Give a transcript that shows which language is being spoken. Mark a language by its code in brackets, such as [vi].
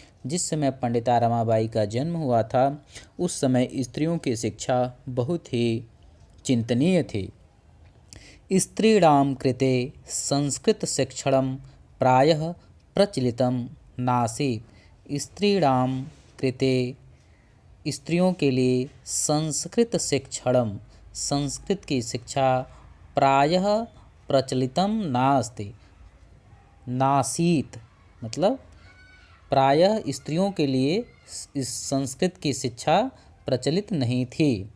[hi] जिस समय पंडिता रमाबाई का जन्म हुआ था उस समय स्त्रियों की शिक्षा बहुत ही चिंतनीय थी। [sa] स्त्रीणां कृते संस्कृत शिक्षणं प्रायः प्रचलितं नासीत्। स्त्रीणां कृते, [hi] स्त्रियों के लिए, [sa] संस्कृत शिक्षणं, [hi] संस्कृत की शिक्षा, [sa] प्रायः प्रचलितम नासीत [hi] मतलब प्रायः स्त्रियों के लिए इस संस्कृत की शिक्षा प्रचलित नहीं थी।